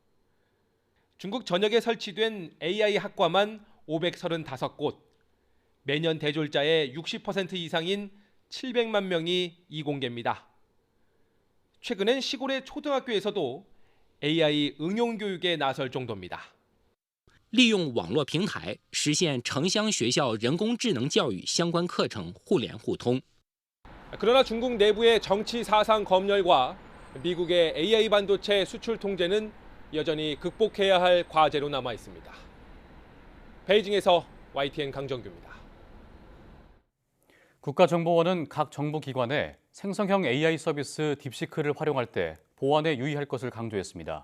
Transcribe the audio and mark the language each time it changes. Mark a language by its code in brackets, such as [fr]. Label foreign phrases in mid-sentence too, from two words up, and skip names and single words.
[ko] 중국 전역에 설치된 AI 학과만 535곳, 매년 대졸자의 60% 이상인 700만 명이 이공계입니다. 최근엔 시골의 초등학교에서도 AI 응용 교육에 나설 정도입니다. [zh] 利用网络平台实现城乡学校人工智能教育相关课程互联互通。 [ko] 그러나 중국 내부의 정치 사상 검열과 미국의 AI 반도체 수출 통제는 여전히 극복해야 할 과제로 남아 있습니다. 베이징에서 YTN 강정규입니다. 국가정보원은 각 정부기관에 생성형 AI 서비스 딥시크를 활용할 때 보안에 유의할 것을 강조했습니다.